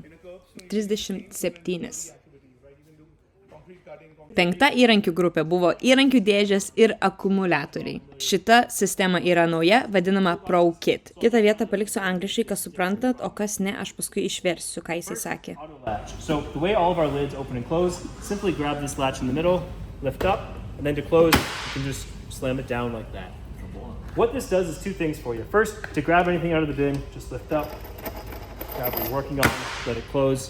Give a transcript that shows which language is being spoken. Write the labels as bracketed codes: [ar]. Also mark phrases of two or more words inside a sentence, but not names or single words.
[lt] 37. Penkta įrankių grupė buvo įrankių dėžės ir akumuliatoriai. Šita sistema yra nauja, vadinama ProKit. Kitą vietą paliksiu angliškai, kas suprantat, o kas ne, aš paskui išversiu, ką jisai sakė. [en] So the way all of our lids open and close, simply grab this latch in the middle, lift up, and then to close, you can just slam it down like that. What this does is two things for you. First, to grab anything out of the bin, just lift up, grab what you're working on, let it close.